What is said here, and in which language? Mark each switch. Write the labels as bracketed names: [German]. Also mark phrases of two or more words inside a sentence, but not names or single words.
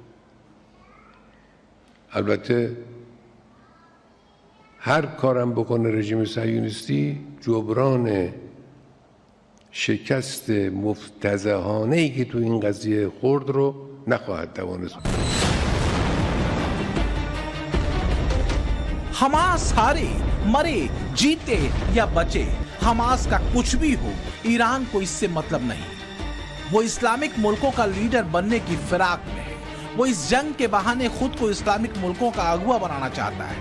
[Persian] البته هر کارم بکنه رژیم صهیونیستی جبران شکست مفتضحانه‌ای که تو این قضیه خورد رو نخواهد توانست. [Hindi] हमास हारे, मरे, जीते या बचे, हमास का कुछ भी हो, ईरान को इससे मतलब नहीं। वो इस्लामिक मुल्कों का लीडर बनने की फिराक में है। वो इस जंग के बहाने खुद को इस्लामिक मुल्कों का अगुवा बनाना चाहता है।